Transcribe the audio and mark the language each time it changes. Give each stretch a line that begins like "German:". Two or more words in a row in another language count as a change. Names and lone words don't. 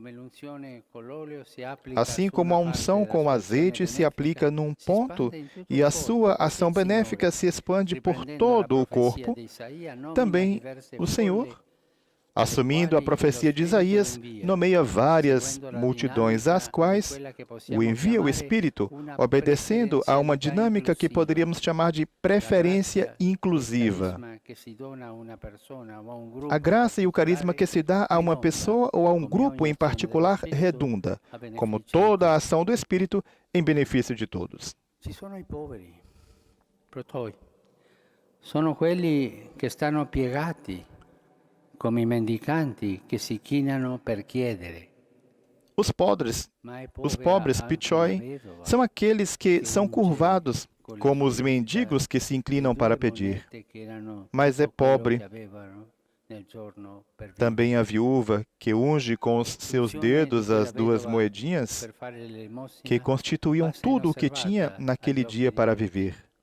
Portuguese: Assim como a unção com azeite se aplica num ponto e a sua ação benéfica se expande por todo o corpo, também o Senhor assumindo a profecia de Isaías, nomeia várias multidões às quais o envia o Espírito, obedecendo a uma dinâmica que poderíamos chamar de preferência inclusiva. A graça e o carisma que se dá a uma pessoa ou a um grupo em particular redunda, como toda a ação do Espírito, em benefício de todos.
Italian: Ci sono i poveri, protoi. Sono quelli che stanno piegati, come i mendicanti che si chinano per chiedere.
Portuguese: Os pobres pichoi, são aqueles que são curvados, como os mendigos que se inclinam para pedir. Mas é pobre também a viúva que unge com os seus dedos as 2 moedinhas que constituíam tudo o que tinha naquele dia para viver.